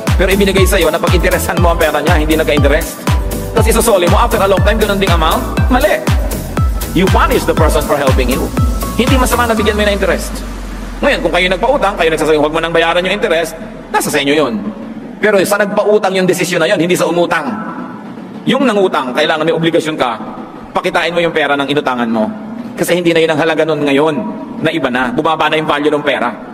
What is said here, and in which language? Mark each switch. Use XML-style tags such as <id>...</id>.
<tl>Pero ibinigay sa'yo na pag interesan mo ang pera niya, hindi nagka-interest. Tapos isosoli mo,</tl> <en>after a long time,</en> <tl>ganun ding amount, mali.</tl> <en>You punish the person for helping you.</en> <tl>Hindi masama na bigyan mo na interest. Ngayon, kung kayo nagpautang, kayo nagsasabi, huwag mo nang bayaran yung interest, nasa sa inyo yun. Pero sa nagpautang yung desisyon na yun, hindi sa umutang. Yung nangutang, kailangan may obligasyon ka, pakitain mo yung pera ng inutangan mo. Kasi hindi na yun ang halaga nun ngayon, na iba na, bumaba na yung value ng pera.</tl>